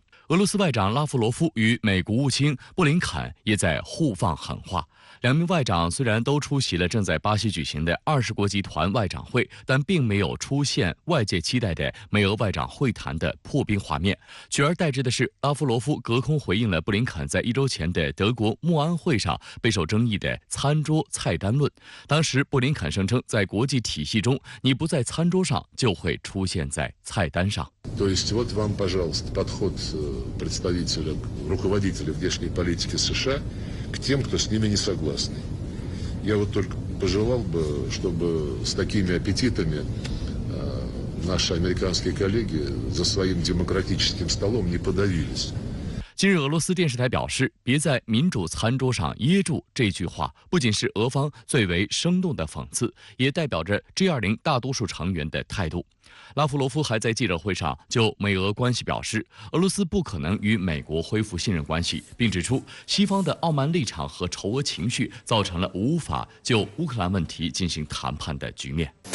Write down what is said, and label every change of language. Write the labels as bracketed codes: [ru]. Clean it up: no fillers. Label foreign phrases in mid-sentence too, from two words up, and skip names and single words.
[zh] 俄罗斯外长拉夫罗夫与美国务卿布林肯也在互放狠话。2名外长虽然都出席了正在巴西举行的20国集团外长会，但并没有出现外界期待的美俄外长会谈的破冰画面，取而代之的是拉夫罗夫隔空回应了布林肯在1周前的德国慕安会上备受争议的餐桌菜单论。当时布林肯声称，在国际体系中，你不在餐桌上，就会出现在菜单上。 [ru] То есть вот вам, пожалуйста, подход руководителя внешней политики США к тем, кто с ними не согласны. Я вот только пожелал бы, чтобы с такими аппетитами наши американские коллеги за своим демократическим столом не подавились. [zh] 近日，俄罗斯电视台表示，别在民主餐桌上噎住这句话，不仅是俄方最为生动的讽刺，也代表着 G20 大多数成员的态度。拉夫罗夫还在记者会上就美俄关系表示，俄罗斯不可能与美国恢复信任关系，并指出西方的傲慢立场和仇俄情绪造成了无法就乌克兰问题进行谈判的局面。